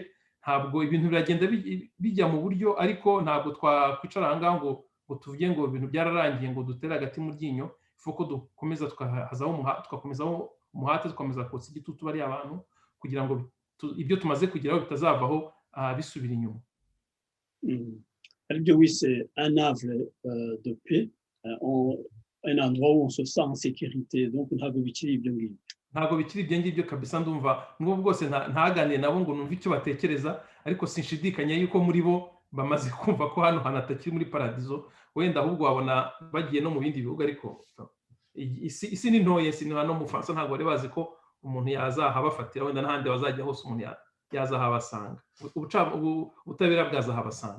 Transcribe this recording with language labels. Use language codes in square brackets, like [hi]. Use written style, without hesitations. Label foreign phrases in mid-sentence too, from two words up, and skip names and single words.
[rw] Ntabwo ibintu biragenda bijya mu buryo, ariko ntabwo twakwicara aha ngaha ngo tuvuge ngo ibintu byararangiye ngo dutere hagati mu ryinyo. Ifuko dukomeza tugakomezaho umuhate, tukomeza kotsa igitutu bari abantu kugira ngo ibyo tumaze kugeraho bitazavaho bisubira inyuma. Aribyo wise [fr] un havre de paix, un endroit où on se sent en sécurité. [rw] Donc ntabwo bikiri ibyo ngibyo. Ntabwo bikiri ibyo ngibyo kabisa. Ndumva n'ubwo bwose ntaganire nabo ngo numve icyo batekereza, ariko sinshidikanya yuko muri bo bamaze kumva ko hano hantu atakiri muri paradizo, wenda ahubwo wabona bagiye no mu bindi bihugu, ariko isi ni ntoya, isi no mu Bufaransa ntabwo bari bazi ko umuntu yazahabafatira, wenda n'ahandi bazajya hose umuntu yazahabasanga, ubutabera bwazahabasanga.